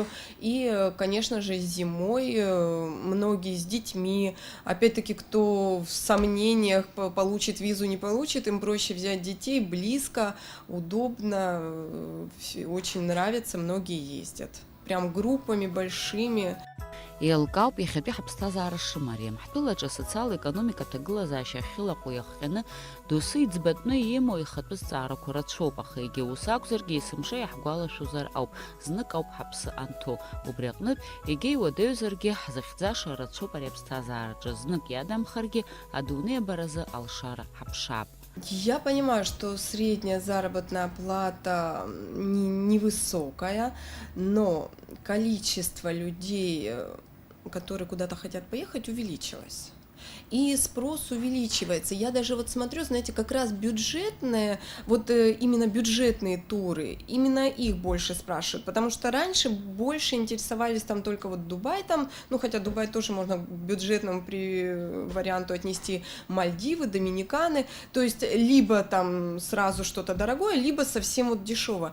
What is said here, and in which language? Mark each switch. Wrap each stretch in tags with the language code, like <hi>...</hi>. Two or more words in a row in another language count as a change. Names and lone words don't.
<ru>И, конечно же, зимой многие с детьми. Опять-таки, кто в сомнениях, получит визу, не получит, им проще взять детей, близко, удобно, очень нравится, многие ездят. Прям группами большими.</ru> <ab>Еилкаауп иахьатәи ҳаԥсҭазаара шымариам. Ҳтәылаҿы асоциал-економикатә ҭагылазаашьа ахьылаҟәу иахҟьаны доусы иӡбатәны имоу ихатәы зҵаарақәа рацәоуп, аха егьа ус акәзаргьы есымша иаҳгәалашәозар ауп, знык ауп ҳаԥсы анҭо. Убри аҟнытә егьа иуадаҩзаргьы ҳзыхьӡаша рацәоуп ари аԥсҭазаараҿы, знык иадамхаргьы адунеи абаразы алшара ҳаԥшаап.</ab> <ru>Я понимаю, что средняя заработная плата невысокая, но количество людей, которые куда-то хотят поехать, увеличилось. И спрос увеличивается. Я даже вот смотрю, знаете, как раз бюджетные, вот именно бюджетные туры, именно их больше спрашивают, потому что раньше больше интересовались там только вот Дубай там, ну хотя Дубай тоже можно к бюджетному варианту отнести, Мальдивы, Доминиканы, то есть либо там сразу что-то дорогое, либо совсем вот дешево.</ru>